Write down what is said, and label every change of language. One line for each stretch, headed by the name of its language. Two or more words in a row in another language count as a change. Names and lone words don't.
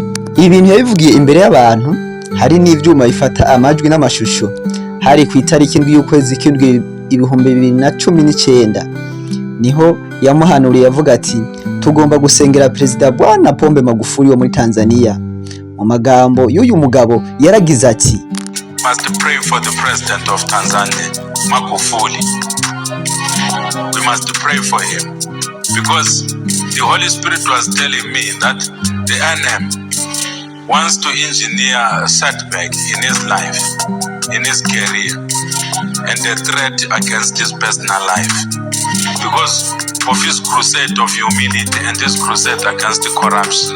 Rundi: Ibi bintu yabivugiye imbere y'abantu, hari n'ivyuma bifata amajwi n'amashusho. Hari ku itariki 7 y'ukwezi k'2019 niho yamuhanuriye avuga ati tugomba gusengera Perezida Bwana Pombe Magufuli wo muri Tanzania. Mu magambo y'uyu mugabo yaragize ati,
English: must pray for the president of Tanzania, Magufuli. We must pray for him because the Holy Spirit was telling me that the NM wants to engineer a setback in his life, in his career, and a threat against his personal life because of his crusade of humility and his crusade against the corruption.